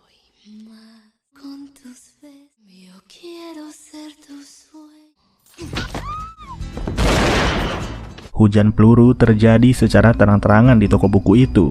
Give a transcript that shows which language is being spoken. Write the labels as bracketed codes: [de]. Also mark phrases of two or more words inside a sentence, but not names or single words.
[es] Con tus besos, yo quiero ser tu sueño. [id] Hujan peluru terjadi secara terang-terangan di toko buku itu.